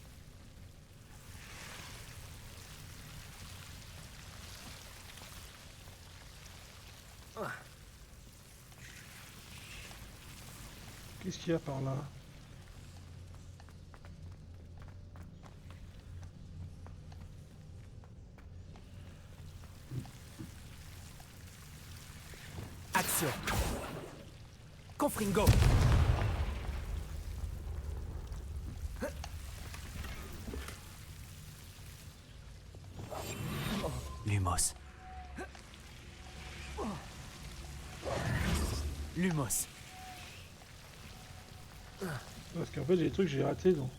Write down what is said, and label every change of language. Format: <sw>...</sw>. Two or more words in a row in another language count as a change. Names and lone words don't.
<fr>Qu'est-ce qu'il y a par là? Action. Confringo. Lumos. Lumos. Parce qu'en fait j'ai des trucs que j'ai ratés donc.</fr>